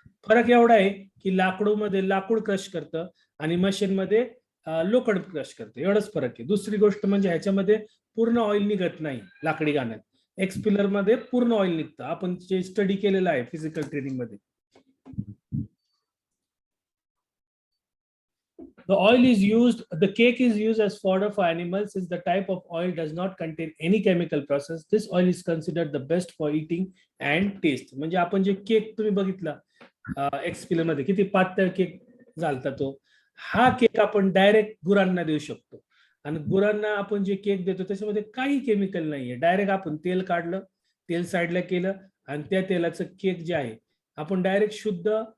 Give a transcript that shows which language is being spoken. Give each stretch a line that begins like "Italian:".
Marathi: फरक एवढा आहे की लाकडूमध्ये लाकूड क्रश करतं आणि मशीन मध्ये लोखंड क्रश करतं, एवढंच फरक आहे. दुसरी गोष्ट म्हणजे ह्याच्यामध्ये पूर्ण ऑइल निघत नाही लाकडी घाण्यात. एक्सपिलर मध्ये पूर्ण ऑइल निघतं. आपण जे स्टडी केलेलं आहे फिजिकल ट्रेनिंग मध्ये.
English: The oil is used, the cake is used as fodder for animals since the type of oil does not contain any chemical process. This oil is considered the best for eating and taste.
Marathi: म्हणजे आपण जे cake तुम्ही बघितला एक्सपिलर मध्ये किती पातळ cake झालता, तो हा केक आपण डायरेक्ट गुरांना देऊ शकतो. आणि गुरांना आपण जे केक देतो त्याच्यामध्ये काही केमिकल नाहीये. डायरेक्ट आपण तेल काढलं, तेल साईडला केलं आणि त्या तेलाचं केक जे आहे आपण डायरेक्ट शुद्ध